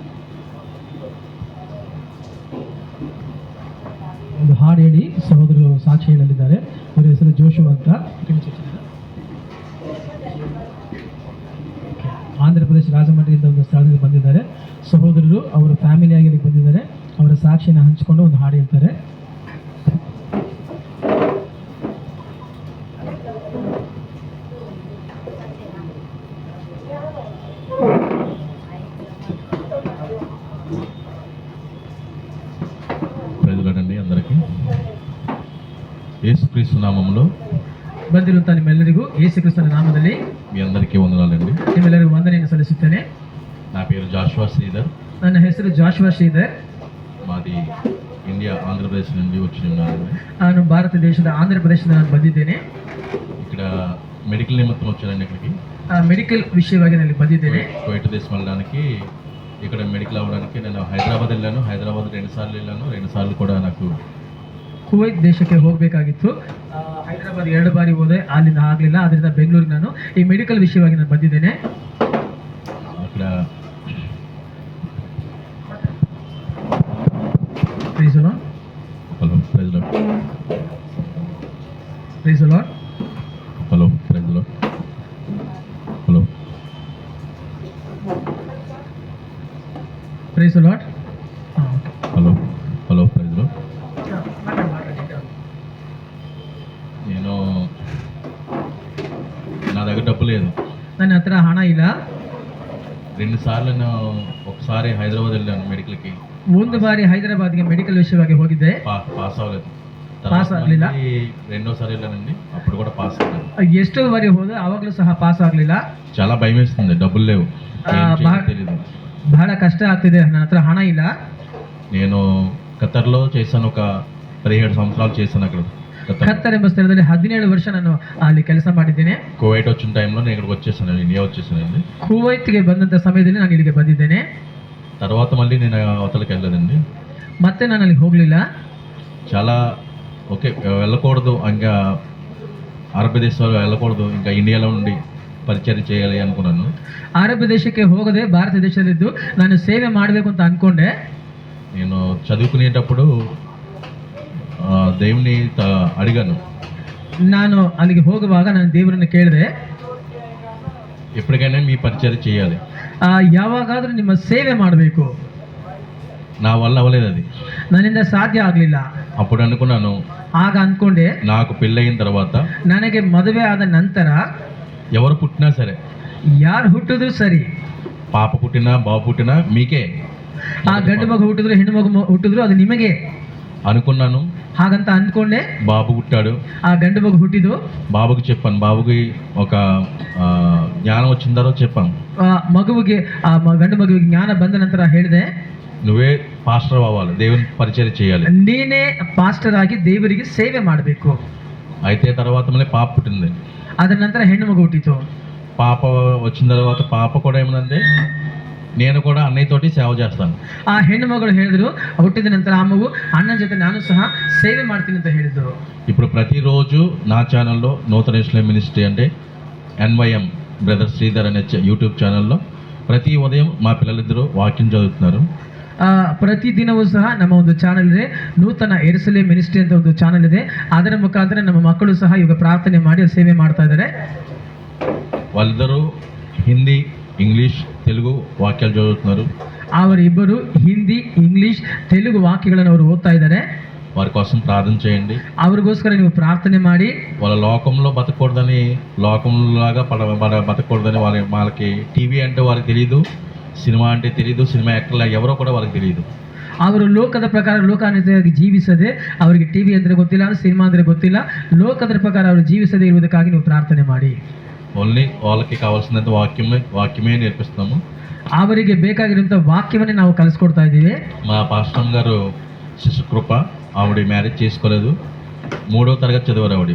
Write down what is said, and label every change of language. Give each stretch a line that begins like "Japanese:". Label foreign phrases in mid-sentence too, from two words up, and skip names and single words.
Kannada: ಒಂದು ಹಾಡು ಹೇಳಿ ಸಹೋದರರು ಸಾಕ್ಷಿ ಹೇಳಲಿದ್ದಾರೆ. ಅವರ ಹೆಸರು ಜೋಶು ಅಂತ. ಆಂಧ್ರ ಪ್ರದೇಶ ರಾಜಮಂಡ್ರಿಯಿಂದ ಒಂದು ಸ್ಥಳದಿಂದ ಬಂದಿದ್ದಾರೆ ಸಹೋದರರು. ಅವರ ಫ್ಯಾಮಿಲಿಯಾಗಿ ಇಲ್ಲಿಗೆ ಬಂದಿದ್ದಾರೆ. ಅವರ ಸಾಕ್ಷಿಯನ್ನು ಹಂಚಿಕೊಂಡು ಒಂದು ಹಾಡು ಹೇಳ್ತಾರೆ.
Telugu: అందరికీ యేసుక్రీస్తు నామములో
Kannada: ಬಂದಿರುವಂಥ ನಿಮ್ಮೆಲ್ಲರಿಗೂ ಯೇಸುಕ್ರಿಸ್ತನ ನಾಮದಲ್ಲಿ
Telugu: మీ అందరికీ వందనాలండి.
Kannada: ನಿಮ್ಮೆಲ್ಲರಿಗೂ ವಂದನೆಯನ್ನು ಸಲ್ಲಿಸುತ್ತೇನೆ.
Telugu: నా పేరు జాషువా శ్రీధర్.
Kannada: ನನ್ನ ಹೆಸರು ಜಾಶುವಾ ಶ್ರೀಧರ್.
Telugu: మాది ఇండియా ఆంధ్రప్రదేశ్ నుండి వచ్చి ఉన్నానండి.
Kannada: ನಾನು ಭಾರತ ದೇಶದ ಆಂಧ್ರ ಪ್ರದೇಶದಿಂದ ನಾನು ಬಂದಿದ್ದೇನೆ.
Telugu: ఇక్కడ మెడికల్ నిమిత్తం వచ్చానండి. ఇక్కడికి
Kannada: ಮೆಡಿಕಲ್ ವಿಷಯವಾಗಿ ನಾನು ಬಂದಿದ್ದೇನೆ.
Telugu: కువైట్ దేశం వెళ్ళడానికి ఇక్కడ మెడికల్ అవ్వడానికి నేను హైదరాబాద్ వెళ్ళాను. హైదరాబాద్ 2 సార్లు వెళ్ళాను. 2 సార్లు కూడా నాకు
Kannada: ಕುವೈತ್ ದೇಶಕ್ಕೆ ಹೋಗಬೇಕಾಗಿತ್ತು. ಹೈದರಾಬಾದ್ 2 ಬಾರಿ ಹೋದೆ, ಅಲ್ಲಿಂದ ಆಗಲಿಲ್ಲ. ಅದರಿಂದ ಬೆಂಗಳೂರಿಗೆ ನಾನು ಈ ಮೆಡಿಕಲ್ ವಿಷಯವಾಗಿ ನಾನು ಬಂದಿದ್ದೇನೆ.
Telugu: అక్కడ
English: Praise Lord. Hello praise Lord. Praise Lord. Hello praise Lord. Hello Praise Lord. Hello hello praise Lord.
Telugu: నేను నా దగ్గర డబ్బు లేదు.
Kannada: ನನ್ನ ಹತ್ರ ಹಣ ಇಲ್ಲ.
Telugu: 2 సార్లు నేను ఒకసారి హైదరాబాద్ వెళ్ళాను మెడికల్కి.
Kannada: ಒಂದು ಬಾರಿ ಹೈದರಾಬಾದ್ಗೆ ಮೆಡಿಕಲ್ ವಿಷಯವಾಗಿ ಹೋಗಿದ್ದೆ.
Telugu: పాస్ అవ్వలేదు.
Kannada: ಪಾಸ್ ಆಗಲಿಲ್ಲ.
Telugu: రెండోసారి వెళ్ళానండి, అప్పుడు కూడా పాస్ అవ్వలేదు.
Kannada: ಎಷ್ಟೋ ಬಾರಿ ಹೋದೆ, ಆವಾಗಲೂ ಸಹ ಪಾಸ್ ಆಗಲಿಲ್ಲ.
Telugu: చాలా భయం వేస్తుంది, డబ్బులు లేవు, తెలియదు.
Kannada: ಬಹಳ ಕಷ್ಟ ಆಗ್ತಿದೆ, ನನ್ನ ಹತ್ರ ಹಣ ಇಲ್ಲ.
Telugu: నేను ఖతర్లో చేశాను, ఒక 17 సంవత్సరాలు చేశాను అక్కడ.
Kannada: ಖತ್ತರ್ ಎಂಬ ಸ್ಥಳದಲ್ಲಿ 17 ವರ್ಷ ನಾನು ಅಲ್ಲಿ ಕೆಲಸ ಮಾಡಿದ್ದೇನೆ.
Telugu: కువైట్ వచ్చిన టైంలో నేను ఇక్కడికి వచ్చేసాను, ఇండియా వచ్చేసానండి.
Kannada: ಕುವೈತ್ಗೆ ಬಂದಂಥ ಸಮಯದಲ್ಲಿ ನಾನು ಇಲ್ಲಿಗೆ ಬಂದಿದ್ದೇನೆ.
Telugu: తర్వాత మళ్ళీ నేను అవతలకి వెళ్ళలేదండి.
Kannada: ಮತ್ತೆ ನಾನು ಅಲ್ಲಿಗೆ ಹೋಗಲಿಲ್ಲ.
Telugu: చాలా ఓకే వెళ్ళకూడదు, ఇంకా అరబ్ దేశాలు వెళ్ళకూడదు, ఇంకా ఇండియాలో ఉండి పరిచయం చేయాలి అనుకున్నాను.
Kannada: ಅರಬ್ ದೇಶಕ್ಕೆ ಹೋಗದೆ ಭಾರತ ದೇಶದಲ್ಲಿದ್ದು ನಾನು ಸೇವೆ ಮಾಡಬೇಕು ಅಂತ ಅಂದ್ಕೊಂಡೆ.
Telugu: నేను చదువుకునేటప్పుడు దేవుని అడిగాను,
Kannada: ನಾನು ಅಲ್ಲಿಗೆ ಹೋಗುವಾಗ ನಾನು ದೇವರನ್ನು ಕೇಳಿದೆ,
Telugu: ఎప్పటికైనా మీ పరిచయం చేయాలి,
Kannada: ಯಾವಾಗಾದರೂ ನಿಮ್ಮ ಸೇವೆ ಮಾಡಬೇಕು.
Telugu: నా వల్ల అవ్వలేదు అది.
Kannada: ನನ್ನಿಂದ ಸಾಧ್ಯ ಆಗಲಿಲ್ಲ.
Telugu: అప్పుడు అనుకున్నాను,
Kannada: ಆಗ ಅಂದ್ಕೊಂಡೆ,
Telugu: నాకు పెళ్ళయిన తర్వాత
Kannada: ನನಗೆ ಮದುವೆ ಆದ ನಂತರ
Telugu: ఎవరు పుట్టినా సరే,
Kannada: ಯಾರು ಹುಟ್ಟಿದ್ರು ಸರಿ,
Telugu: పాప పుట్టినా బాబు పుట్టినా మీకే
Kannada: ಆ ಗಂಡು ಮಗು ಹುಟ್ಟಿದ್ರು ಹೆಣ್ಣು ಮಗು ಹುಟ್ಟಿದ್ರು ಅದು ನಿಮಗೆ
Telugu: అనుకున్నాను.
Kannada: ಹಾಗಂತ ಅಂದ್ಕೊಂಡೆ.
Telugu: బాబు పుట్టాడు,
Kannada: ಆ ಗಂಡು ಮಗು ಹುಟ್ಟಿದ್ದು.
Telugu: బాబుకి చెప్పాను, బాబుకి ఒక జ్ఞానం వచ్చిన తర్వాత చెప్పాను,
Kannada: ಮಗುವಿಗೆ ಗಂಡು ಮಗುವಿಗೆ ಜ್ಞಾನ ಬಂದ ನಂತರ ಹೇಳಿದೆ,
Telugu: నువ్వే పాస్టర్ అవ్వాలి, దేవుని పరిచయం చేయాలి,
Kannada: ನೀನೇ ಪಾಸ್ಟರ್ ಆಗಿ ದೇವರಿಗೆ ಸೇವೆ ಮಾಡಬೇಕು.
Telugu: అయితే తర్వాత మళ్ళీ పాప పుట్టింది.
Kannada: ಅದರ ನಂತರ ಹೆಣ್ಣು ಮಗು ಹುಟ್ಟಿತು.
Telugu: పాప వచ్చిన తర్వాత పాప కూడా ఏమందంటే, నేను కూడా అన్నయ్యతోటి సేవ చేస్తాను.
Kannada: ಆ ಹೆಣ್ಣು ಮಗಳು ಹೇಳಿದ್ರು, ಹುಟ್ಟಿದ ನಂತರ ಆ ಮಗು ಅಣ್ಣನ ಜೊತೆ ನಾನು ಸಹ ಸೇವೆ ಮಾಡ್ತೀನಿ ಅಂತ ಹೇಳಿದ್ರು.
Telugu: ఇప్పుడు ప్రతిరోజు నా ఛానల్లో నూతన ఇస్లాం మినిస్ట్రీ అంటే NYM బ్రదర్ శ్రీధర్ అనే యూట్యూబ్ ఛానల్లో ప్రతి ఉదయం మా పిల్లలిద్దరూ వాక్యం చదువుతున్నారు.
Kannada: ಪ್ರತಿದಿನವೂ ಸಹ ನಮ್ಮ ಒಂದು ಚಾನಲ್ ಇದೆ, ನೂತನ ಎರ್ಸಲೆ ಮಿನಿಸ್ಟ್ರಿ ಅಂತ ಒಂದು ಚಾನಲ್ ಇದೆ. ಅದರ ಮುಖಾಂತರ ನಮ್ಮ ಮಕ್ಕಳು ಸಹ ಇವಾಗ ಪ್ರಾರ್ಥನೆ ಮಾಡಿ ಸೇವೆ ಮಾಡ್ತಾ ಇದ್ದಾರೆ.
Telugu: వాళ్ళిద్దరూ హిందీ, ఇంగ్లీష్, తెలుగు వాక్యాలు చదువుతున్నారు.
Kannada: ಅವರಿಬ್ಬರು ಹಿಂದಿ, ಇಂಗ್ಲಿಷ್, ತೆಲುಗು ವಾಕ್ಯಗಳನ್ನು ಅವರು ಓದ್ತಾ ಇದ್ದಾರೆ.
Telugu: వారి కోసం ప్రార్థన చేయండి.
Kannada: ಅವ್ರಿಗೋಸ್ಕರ ನೀವು ಪ್ರಾರ್ಥನೆ ಮಾಡಿ.
Telugu: వాళ్ళ లోకంలో బతకూడదని, లోకంలాగా బతకూడదని వాళ్ళకి టీవీ అంటే వారికి తెలియదు, సినిమా అంటే తెలియదు, సినిమా యాక్టర్లు ఎవరో కూడా వాళ్ళకి తెలియదు.
Kannada: ಅವರು ಲೋಕದ ಪ್ರಕಾರ ಲೋಕಾನುಸಾರವಾಗಿ ಜೀವಿಸದೆ, ಅವರಿಗೆ ಟಿವಿ ಅಂದರೆ ಗೊತ್ತಿಲ್ಲ, ಸಿನಿಮಾ ಅಂದರೆ ಗೊತ್ತಿಲ್ಲ, ಲೋಕದ ಪ್ರಕಾರ ಅವರು ಜೀವಿಸದೇ ಇರುವುದಕ್ಕಾಗಿ ನೀವು ಪ್ರಾರ್ಥನೆ ಮಾಡಿ.
Telugu: ఓన్లీ వాళ్ళకి కావాల్సినంత వాక్యమే నేర్పిస్తాము.
Kannada: ಅವರಿಗೆ ಬೇಕಾಗಿರುವಂಥ వాక్యవನ್ನೇ ನಾವು ಕಲಿಸ್ಕೊಡ್ತಾ ಇದ್ದೀವಿ.
Telugu: మా పాస్టర్ గారు శిశు కృప, ఆవిడ మ్యారేజ్ చేసుకోలేదు, 3వ తరగతి చదివారు ఆవిడ.